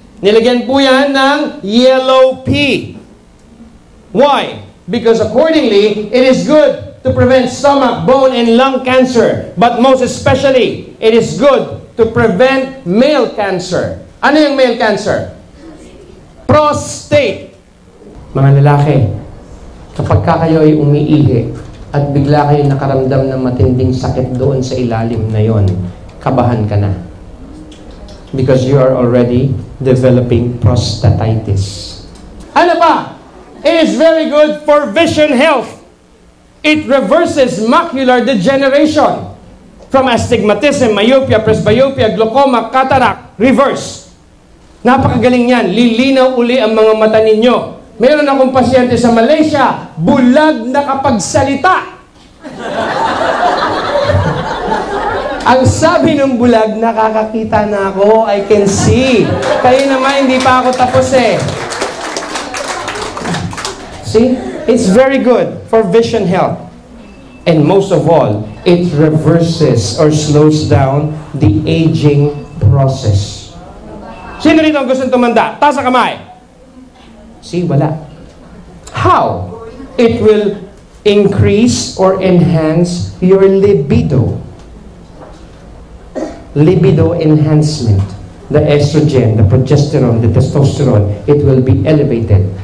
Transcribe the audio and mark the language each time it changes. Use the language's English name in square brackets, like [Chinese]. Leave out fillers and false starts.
[Filipino] Nilagyan po yan ng yellow pea. [English] Why? Because accordingly, it is good to prevent stomach, bone, and lung cancer. But most especially, it is good to prevent male cancer. [Filipino] Ano yung male cancer? Prostate. Mga lalaki, kapag kayo ay umiihi at bigla kayo nakaramdam ng matinding sakit doon sa ilalim na yon, kabahan ka na. [English] Because you are already developing prostatitis. [Filipino] Ano pa? [English] It is very good for vision health. It reverses macular degeneration. From astigmatism, myopia, presbyopia, glaucoma, cataract, reverse. [Filipino] Napakagaling yan. Lilinaw uli ang mga mata ninyo. Meron akong pasyente sa Malaysia, bulag na kapagsalita. Ang sabi ng bulag, nakakakita na ako, [English] I can see. [Filipino] Kayo naman, hindi pa ako tapos eh. [English] See? It's very good for vision health. And most of all, it reverses or slows down the aging process. [Filipino] Sino rito ang gustong tumanda? Taas ang kamay. [English] See, [Filipino] wala. [English] How? It will increase or enhance your libido. Libido enhancement. The estrogen, the progesterone, the testosterone, it will be elevated.